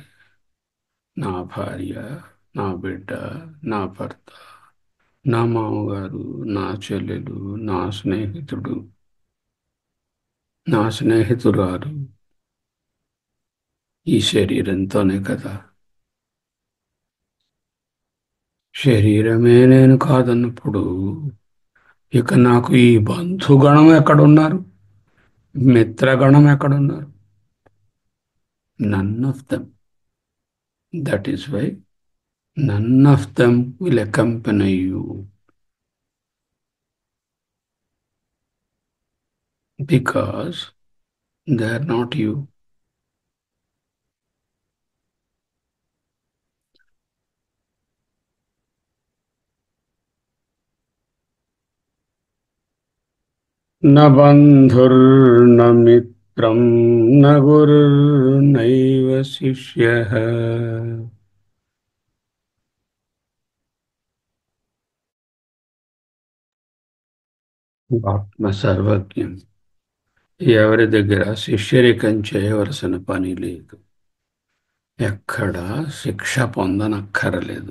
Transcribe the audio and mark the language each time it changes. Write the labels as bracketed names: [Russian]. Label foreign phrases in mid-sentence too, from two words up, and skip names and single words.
[Telugu] నా భార్య, నా బిడ్డ, నా భర్త, నా మామగారు, నా చెల్లెలు, నా స్నేహితుడు, నా స్నేహితురాలు, ఈ శరీరంతోనే కదా. శరీరమే నేను కాదన్నప్పుడు ఇక నాకు ఈ బంధుగణం ఎక్కడున్నారు, మిత్రగణం ఎక్కడున్నారు? [English] none of them. that is why none of them will accompany you, because they are not you. [Sanskrit] न बन्धुर्न मित्रं न गुरुर्नैव शिष्यः. [Telugu] ఆత్మ సర్వజ్ఞం. ఎవరి దగ్గర శిష్యరికం చేయవలసిన పని లేదు. ఎక్కడ శిక్ష పొందనక్కరలేదు.